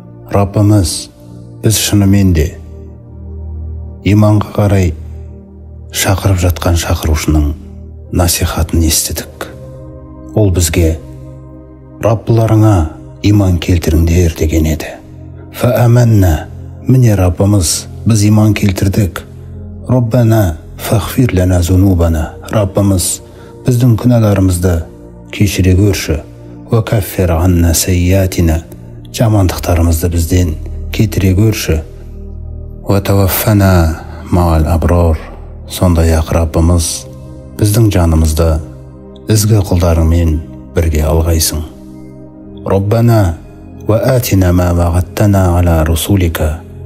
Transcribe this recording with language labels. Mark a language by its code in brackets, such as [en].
[kk] Раббымыз, біз шынымен де иманға қарай шақырып жатқан шақырушының насихатын естідік. Ол бізге Раббыларыңа иман келтіріңдер деген еді. [ar] Фааманна. [kk] Міне Раббымыз, біз иман келтірдік. [ar] Раббана фағфир лана зунубана. [kk] Раббымыз, біздің күнәларымызды кешіре көрші. [ar] Ва каффир анна сайятина. [kk] Жамандықтарымызды бізден кетіре көрші. [ar] Ва таваффана мағал абрар. [kk] Сондай-ақ Раббымыз, біздің жанымызды ізгі құлдарыңмен бірге алғайсың. [ar] Раббана ва атина ма вағаттана ала русулика.